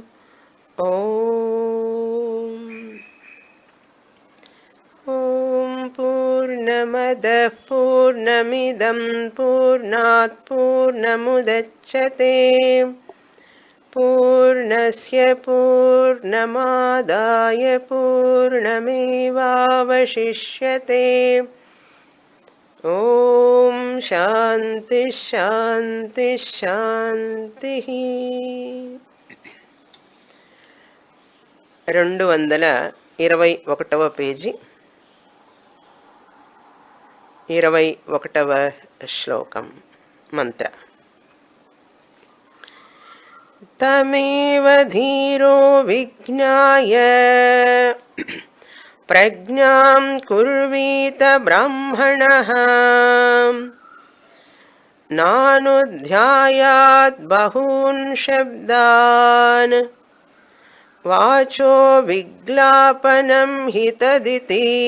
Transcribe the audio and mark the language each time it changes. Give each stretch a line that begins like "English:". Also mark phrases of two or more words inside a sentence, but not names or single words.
Sanskrit: ॐ पूर्णमदः पूर्णमिदं पूर्णात् पूर्णमुदच्यते पूर्णस्य पूर्णमादाय पूर्णमेवावशिष्यते। ॐ शान्ति शान्ति शान्तिः।
Telugu: 221వ పేజీ 21వ శ్లోకం మంత్ర.
Sanskrit: तमेव धीरो विज्ञाय प्रज्ञां कुर्वीत ब्राह्मणः नानुध्यायात् बहून् शब्दान् वाचो विग्लापनं हितदिति.